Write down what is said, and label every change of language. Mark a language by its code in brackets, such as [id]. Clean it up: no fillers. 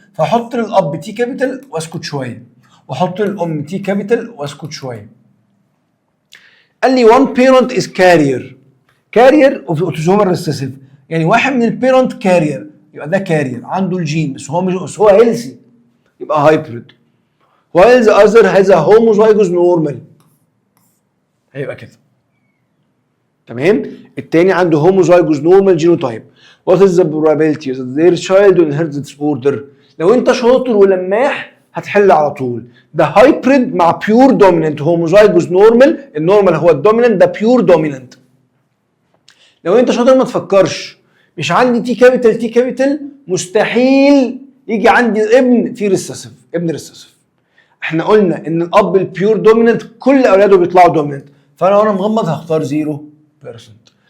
[ar] فاحط للاب تي كابيتال واسكت شويه، واحط للام تي كابيتال واسكت شويه. قال لي [en] one parent is carrier of autosomal recessive، [ar] يعني واحد من البيرنت كارير، يبقى ده كارير عنده الجين بس هو مش، بس هو هيلثي يبقى هايبريد. [en] while the other has a homozygous normal [ar] هيبقى كده. تمام؟ التاني عنده [en] homozygous normal genotype. what is the probability that their child will inherit this disorder؟ [ar] لو انت شاطر ولماح هتحل على طول. ده هايبريد مع بيور دوميننت، homozygous نورمال، النورمال هو الدوميننت، ده بيور دوميننت. لو انت شاطر ما تفكرش، مش عندي تي كابيتال مستحيل يجي عندي ابن فيه ريسيسيف، ابن ريسيسيف. احنا قلنا ان الاب البيور دوميننت كل اولاده بيطلعوا دوميننت، فانا وانا مغمض هختار 0%.